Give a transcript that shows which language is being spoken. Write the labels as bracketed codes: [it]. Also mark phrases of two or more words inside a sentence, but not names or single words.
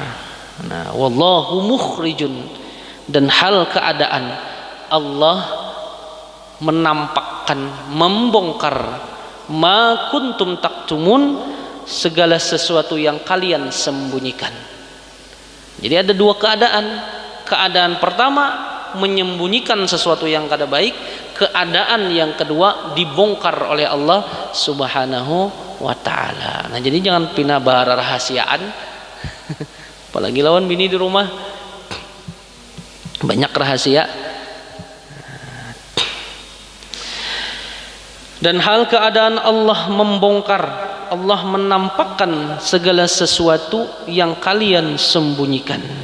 [id] Nah, [ar] والله مخرج, [id] dan hal keadaan Allah menampakkan, membongkar [ar] ما كنتم تكتمون, [id] segala sesuatu yang kalian sembunyikan. Jadi ada dua keadaan. Keadaan pertama menyembunyikan sesuatu yang kada baik, keadaan yang kedua dibongkar oleh Allah [ar] سبحانه وتعالى. [id] Nah, jadi jangan [bjn] pina bahara rahasiaan. [id] Apalagi lawan bini di rumah banyak rahasia. Dan hal keadaan Allah membongkar, Allah menampakkan segala sesuatu yang kalian sembunyikan.